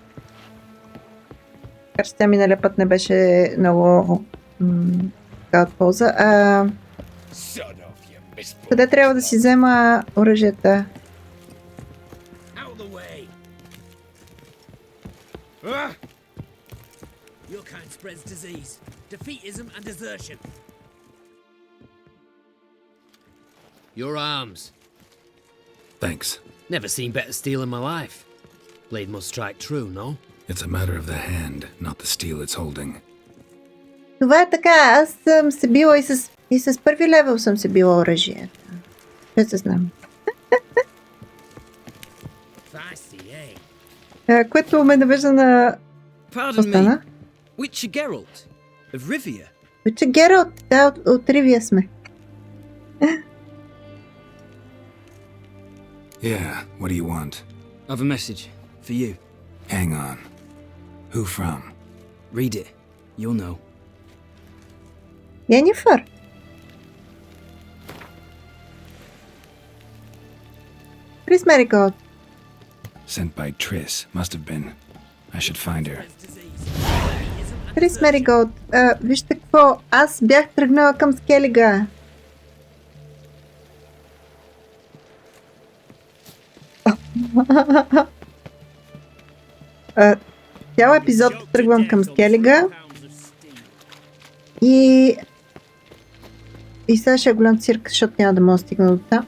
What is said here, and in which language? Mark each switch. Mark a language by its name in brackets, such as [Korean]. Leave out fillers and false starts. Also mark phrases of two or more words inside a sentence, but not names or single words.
[Bulgarian] Макар че тя миналия път не беше много така от полза. Къде трябва да си взема оръжията? [English] Your kind spreads disease, defeatism and desertion. Your arms. Thanks. Never seen better steel in my life. Blade must strike true, no? It's a matter of the hand, not the steel it's holding. [Bulgarian] Това е така. Аз съм се била и с първи левел съм се била оръжията. Ще се знам. Което ме навежда на... [English] Pardon me. Witcher Geralt of Rivia. [Bulgarian] Вече Гералт, да, от Ривия сме. [English] Yeah, what do you want? I've a message for you. Hang on. Who from? Read it. You'll know. Yennefer. Chris Marigold. Sent by Triss. Must have been. I should find her. [Bulgarian] Крис Мериголд, вижте какво, аз бях тръгнала към Скелига. Цял епизод тръгвам към Скелига и сега ще е голям цирк, защото няма да мога да стигна до там.